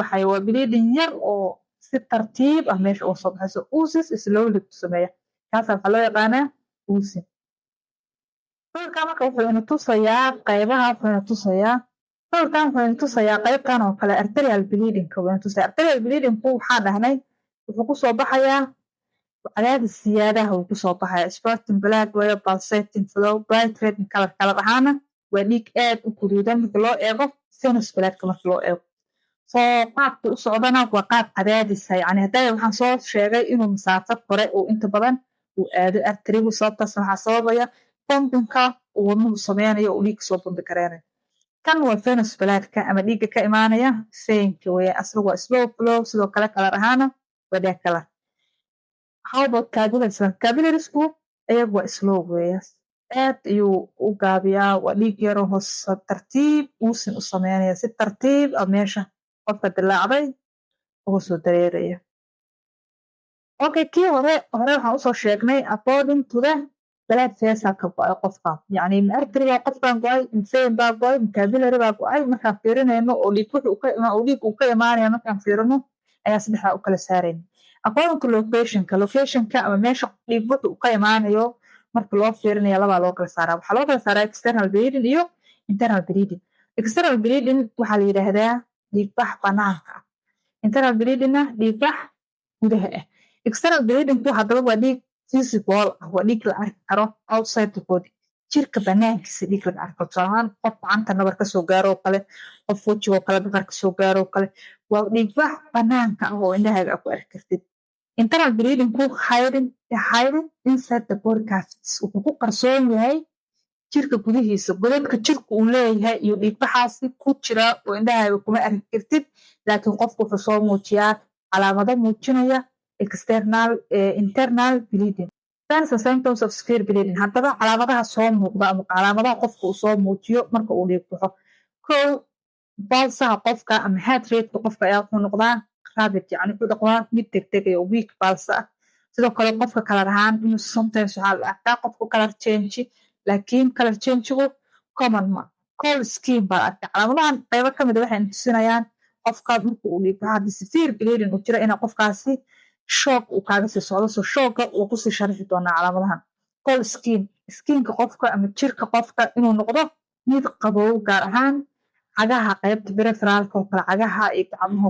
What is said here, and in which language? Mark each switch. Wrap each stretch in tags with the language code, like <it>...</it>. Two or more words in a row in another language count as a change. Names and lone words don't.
<so>baxaya waa bleeding yar oo si tartiib ah meesha uga soo baxayso uusis slowly ku sameeya kaasaa waxaa loo yaqaanaa uusin sawirkan marka wuxuu ina tusayaa qaybaha wuxuu ina tusayaa sawirkan wuxuu ina tusayaa qaybtan oo kale</so> <en>arterial bleedingka</en> <so>wuxuu ina tusayaa</so> <en>arterial bleedingku</en> <so>waxaa dhahnay wuxuu ku soo baxayaa cadaadis siyaadaha uu ku soo baxaya</so> <en>spotting blood</en> <so>way</so> <en>pulsating flow bright red color</en> <so>kala ahaana waa dhiig aad u guduudan marka loo eego</so> <en>venous bloodka</en> <so>marka loo eego soo qaabka u socdana waa qaab cadaadisa yacni hadda waxaan soo sheegay inuu masaafo kore uu inta badan uu aado arterigu sababtaas waxaa sababaya bombinka uu wadnuhu sameynayo uu dhiigga soo bombi kareenayo kan waa</so> <en>venous bloodka</en> <so>ama dhiigga ka imaanaya veinka weeye asagu waa</so> <en>slow flow</en> <so>sidoo kale kalar ahaana waa</so> <en>dark color how about capillaries</en> <so>capillariesku ayagu waa slow weeye aad ayuu u gaabiyaa waa dhiig yaroo hoose tartiib uusin u sameynaya si tartiib ah meesha qofka dilaacday uga soo dareeraya okay kii hore waxaan usoo sheegnay</so> <en>according to the blood vesselka</en> <so>go'ay qofka yacni ma artery baa qofkan go'ay ma vein baa go'ay ma capillary baa go'ay markaan fiirinayno oo dhiig uu ka imaanaya markaan fiirino ayaa saddexdaa u kala saarayna</so> <en>according to locationka</en> <so>ama meesha dhiig wuxuu ka imaanayo marka loo fiirinayo labaa loo kala saaraa waxaa loo kala saaraa</so> <en>external bleeding</en> <so>iyo</so> <en>internal bleeding external bleeding</en> <so>waxaa la yidhaahdaa dhiigbax banaanka ah</so> <en>internal bleedingna</en> <so>dhiigbax gudaha ah</so> <en>external bleedingku</en> <so>haddaba waa dhiig visible ah waa dhiig la arki karo</so> <en>outside the body</en> <so>jirka banaankiisa dhiig laga arko tusaalahaan qof gacanta nabar ka soo gaaro oo kale qof wejigoo kale nabar ka soo gaaro oo kale waa dhiigbax banaanka ah oo indhahaaga ku arki kartid</so> <en>internal bleedingku hiding inside the body cavities</en> <so>wuxuu ku qarsoon yahay jirka gudihiisa godadka jirka uu leeyahay iyo dhiigbaxaasi ku jira oo indhahaaga kuma arki kartid laakiin qofku wuxuu soo muujiyaa calaamado muujinaya</so> <en>internal bleeding signs and symptoms of severe bleeding</en> <so>haddaba calaamadaha soo muuqda ama calaamadaha qofka uu soo muujiyo marka uu dhiig baxo kow balsaha qofka ama</so> <en>heart rate-ka</en> <so>qofka ayaa wuxuu noqdaa rapid yacni wuxuu noqdaa mid degdegaya weak balsa ah sidoo kale qofka kalar ahaan inuu sometimes waxaa la arkaa qofku kalar change laakiin kalar change-gu common ma</so> <en>cold skin</en> <so>baa arkaa calaamadahan qaybo ka mid a waxay tusinayaan qofka marka uu dhiig baxo haddii</so> <en>severe bleeding</en> <so>uu jiro inaa qofkaasi shoog uu kaaga sii socdo so shooga wuu kusii sharxi doonaa calaamadahan</so> <en>cold skinka</en> <so>qofka ama jirka qofka inuu noqdo mid qabow gaar ahaan cagaha qaybta peripheralka oo kale cagaha iyo gacmaha</so>